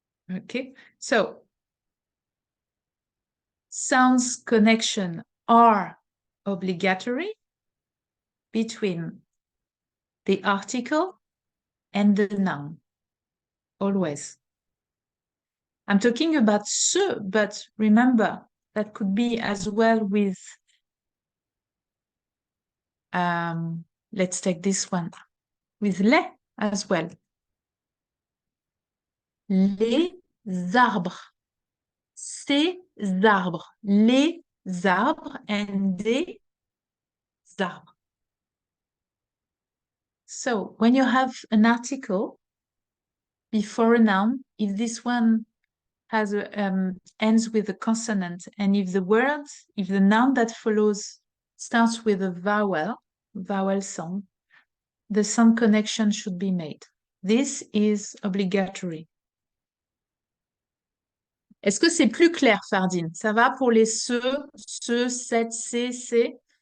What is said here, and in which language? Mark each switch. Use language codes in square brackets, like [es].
[en] Okay, so sounds connection are obligatory between the article and the noun, always. I'm talking about ce, but remember, that could be as well with, let's take this one, with les as well. [fr] Les arbres, ces arbres, les arbres and des arbres. [en] So when you have an article before a noun, if this one has ends with a consonant, and if the noun that follows starts with a vowel sound, the sound connection should be made. This is obligatory. [fr] Est-ce que c'est plus clair, Fardine? Ça va pour les cette, c'est?